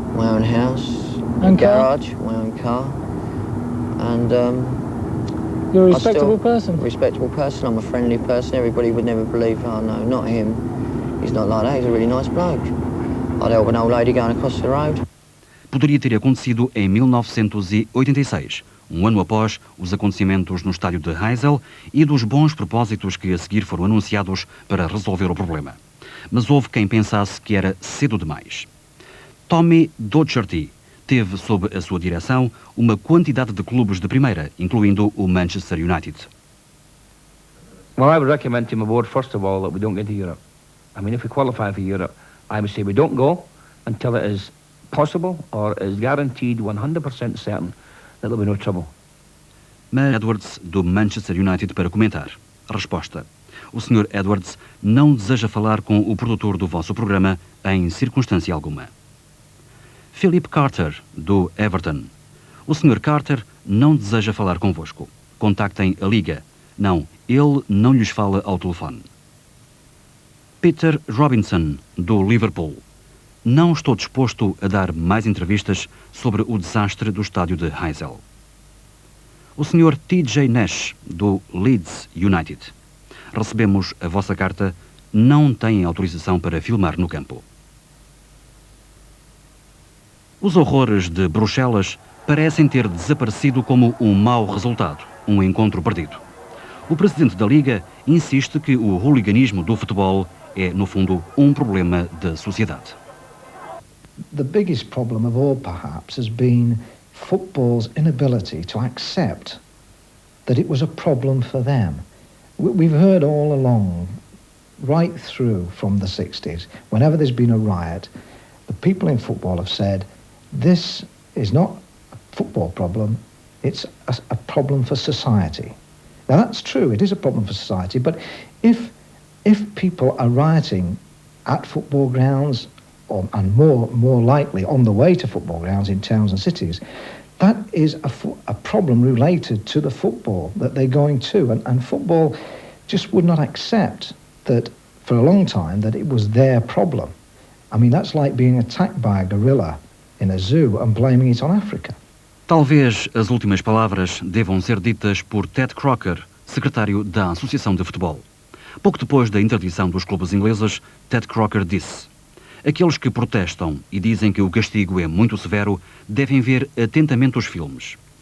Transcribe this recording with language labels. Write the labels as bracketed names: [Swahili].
[English] My own house. Own garage, my own car. And you're a respectable person? Respectable person, I'm a friendly person. Everybody would never believe, oh no, not him. He's not like that, he's a really nice bloke. I'd help an old lady going across the road. [Portuguese] Poderia ter acontecido em 1986, um ano após os acontecimentos no estádio de Heysel e dos bons propósitos que a seguir foram anunciados para resolver o problema. Mas houve quem pensasse que era cedo demais. Tommy Docherty teve sob a sua direção uma quantidade de clubes de Primeira, incluindo o Manchester United. [English] Well, I would recommend to my board, first of all, that we don't get to Europe. I mean, if we qualify for Europe, I would say we don't go until it is possible or is guaranteed 100% certain that there'll be no trouble. [Portuguese] Mas Edwards, do Manchester United, para comentar. Resposta. O Sr. Edwards não deseja falar com o produtor do vosso programa em circunstância alguma. Philip Carter, do Everton. O Sr. Carter não deseja falar convosco. Contactem a Liga. Não, ele não lhes fala ao telefone. Peter Robinson, do Liverpool. Não estou disposto a dar mais entrevistas sobre o desastre do estádio de Heysel. O Sr. T.J. Nash, do Leeds United. Recebemos a vossa carta, não têm autorização para filmar no campo. Os horrores de Bruxelas parecem ter desaparecido como um mau resultado, um encontro perdido. O presidente da Liga insiste que o hooliganismo do futebol é, no fundo, um problema da sociedade. [English] The biggest problem of all, perhaps, has been football's inability to accept that it was a problem for them. We've heard all along, right through from the 60s, whenever there's been a riot, the people in football have said, this is not a football problem, it's a problem for society. Now that's true, it is a problem for society, but if people are rioting at football grounds, and more likely on the way to football grounds in towns and cities, that is a problem related to the football that they're going to. And football just would not accept that, for a long time, that it was their problem. I mean, that's like being attacked by a gorilla in a zoo and blaming it on Africa. [Portuguese] Talvez as últimas palavras devam ser ditas por Ted Crocker, secretário da Associação de Futebol. Pouco depois da interdição dos clubes ingleses, Ted Crocker disse: aqueles que protestam e dizem que o castigo é muito severo devem ver atentamente os filmes.